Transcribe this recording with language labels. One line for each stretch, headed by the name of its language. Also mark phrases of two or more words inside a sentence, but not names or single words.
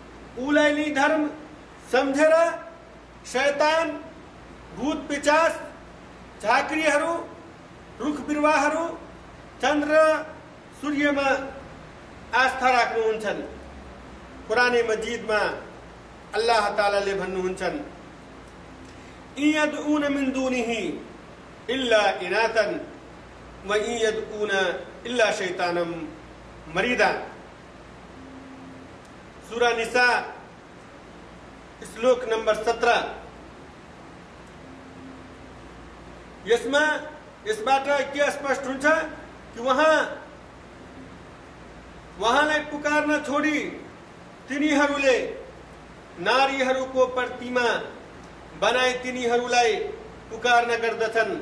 Nepali: उलाई नै धर्म सम्झेर शैतान, भूत पिचास, झाँक्रीहरू, रुख बिरुवाहरू, चन्द्र सूर्यमा आस्था राख्नुहुन्छन्। कुराने मजिदमा अल्लाह तालाले भन्नुहुन्छन्,
Arabic: إن يدعون من دونه إلا إناثا وإن يدعون إلا شيطانا مريدا.
Nepali: सूरा निसा श्लोक नंबर 17। यसबाट के स्पष्ट हुन्छ कि वहाँलाई पुकार्न छोडी तिनीहरूले नारीहरूको प्रतिमा बनाई तिनीहरूलाई पुकार्न गर्दछन्।